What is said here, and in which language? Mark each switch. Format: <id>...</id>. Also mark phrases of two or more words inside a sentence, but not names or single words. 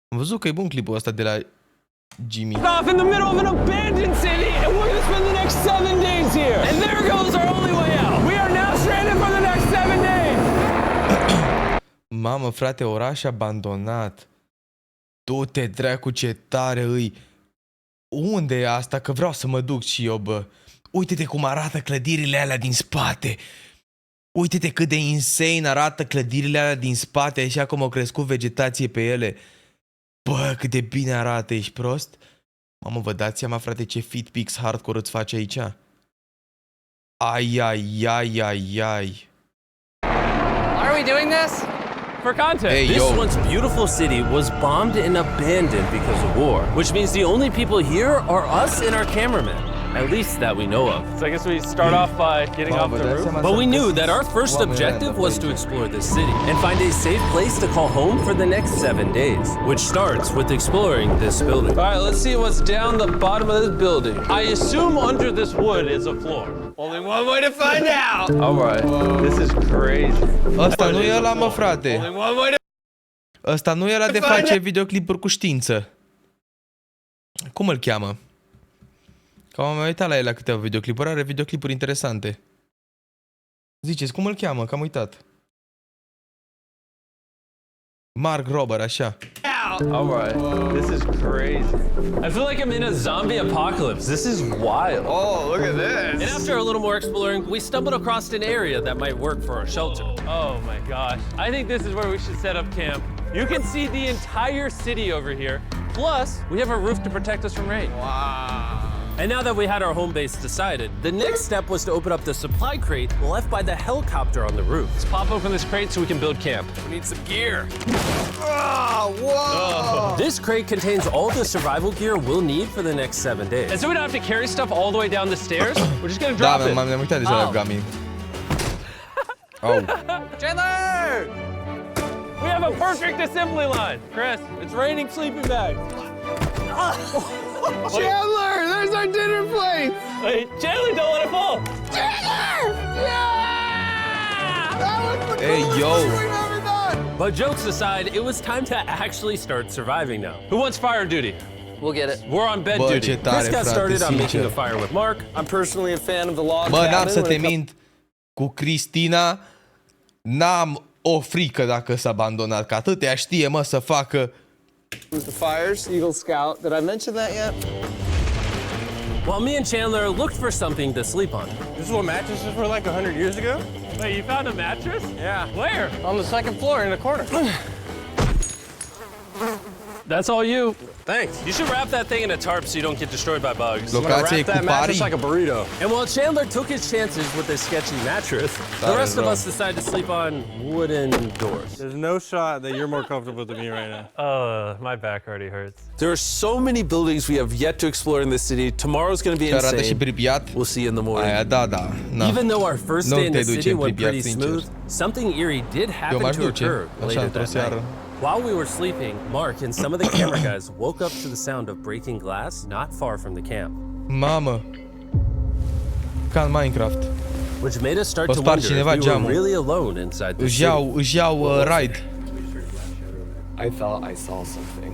<ro>văzut că e bun clipul ăsta de la Jimmy.</ro> <en>Off in the middle of an abandoned city, and we're gonna spend the next 7 days here. And there goes our only way out. We are now stranded for the next 7 days.</en> <ro>Mamă, frate, oraș abandonat. Du-te, dracu, ce tare îi. Unde e asta? Că vreau să mă duc și eu, bă. Uite-te cum arată clădirile alea din spate. Uite-te cât de insane arată clădirile alea din spate, așa cum au crescut vegetație pe ele. Bă, cât de bine arată, ești prost? Mamă, vă dați seama, frate, ce</ro> <en>fitpics hardcore</en> <ro>îți face aici? Ai, ai, ai, ai, ai.</ro> <en>Why are we doing this? For content. Hey, This yo. once beautiful city was bombed and abandoned because of war, which means the only people here are us and our cameraman. At least that we know of. So I guess we start off by getting off the roof. But we knew that our first objective was to explore this city and find a safe place to call home for the next 7 days, which starts with exploring this building. All right, let's see what's down the bottom of this building. I assume under this wood is a floor. Only one way to find out. All right, this is crazy.</en> <ro>Ăsta nu e ăla, mă, frate.</ro> <en>Only one way to...</en> <ro>Ăsta nu e ăla de face videoclipuri cu știință. Cum îl cheamă? Că m-am mai uitat la el la câteva videoclipuri. Are videoclipuri interesante. Ziceți, cum îl cheamă? Că am uitat. Mark Robert, așa.</ro> <en>All right, this is crazy. I feel like I'm in a zombie apocalypse. This is wild. Oh, look at this. And after a little more exploring, we stumbled across an area that might work for our shelter. Oh my gosh. I think this is where we should set up camp. You can see the entire city over here. Plus, we have a roof to protect us from rain. Wow. And now that we had our home base decided, the next step was to open up the supply crate left by the helicopter on the roof. Let's pop open this crate so we can build camp. We need some gear. Whoa! This crate contains all the survival gear we'll need for the next 7 days. And so we don't have to carry stuff all the way down the stairs. We're just gonna</en> <ro>Da,</ro> <en>drop it.</en> <ro>m-am uitat deja la Gami. Oh.</ro> <en>Chandler! We have a perfect assembly line. Chris, it's raining sleeping bags. Chandler, there's our dinner plate. Wait, Chandler, don't let it fall. Chandler! Yeah! That was the Hey, coolest yo. thing we've ever done. But jokes aside, it was time to actually start surviving now. Who wants fire duty? We'll get it. We're on bed</en> <ro>Bă,</ro> <en>duty.</en> <ro>ce tare,</ro> <en>Chris got</en> <ro>frate,</ro> <en>started on making a</en> <ro>sincer.</ro> <en>fire with Mark. I'm personally a fan of the log</en> <ro>Bă, n-am</ro> <en>cabin</en> <ro>să</ro> <en>when</en> <ro>te</ro> <en>it comes</en> <ro>mint. Cu Cristina n-am o frică dacă s-a abandonat. Că atâtea știe, mă, să facă.</ro> <en>to the fires. Eagle Scout. Did I mention that yet? While me and Chandler looked for something to sleep on. This is what mattresses were like 100 years ago? Wait, you found a mattress? Yeah. Where? On the second floor in the corner. That's all you. Thanks. You should wrap that thing in a tarp so you don't get destroyed by bugs.</en> <ro>Locație cu</ro> <en>That mattress</en> <ro>pari.</ro> <en>like a burrito. And while Chandler took his chances with this sketchy mattress, the That rest is of wrong. us decided to sleep on wooden doors. There's no shot that you're more comfortable than me right now. My back already hurts. There are so many buildings we have yet to explore in this city. Tomorrow's going to be</en> <ro>Ce arată și</ro> <en>insane. Pripyat. We'll see you in the morning.</en> <ro>Aia, da, da. Na.</ro> <en>Even though our first</en> <ro>Nu</ro> <en>day in</en> <ro>te</ro> <en>the</en> <ro>duci</ro> <en>city</en> <ro>în</ro> <en>went Pripyat, pretty</en> <ro>sincer.</ro> <en>smooth, something eerie did happen</en> <ro>m-aș</ro> <en>to</en> <ro>duce,</ro> <en>occur</en> <ro>așa,</ro> <en>later</en> <ro>într-o</ro> <en>that</en> <ro>seară.</ro> <en>night. While we were sleeping, Mark and some of the camera guys woke up to the sound of breaking glass not far from the camp,</en> <ro>Mamă. Ca în Minecraft.</ro> <en>which made us start</en> <ro>O</ro> <en>to</en> <ro>spart</ro> <en>wonder if</en> <ro>cineva</ro> <en>we were</en> <ro>geamul.</ro> <en>really alone inside the</en> <ro>Își</ro> <en>city.</en> <ro>iau ride.</ro> <en>I thought I saw something.</en>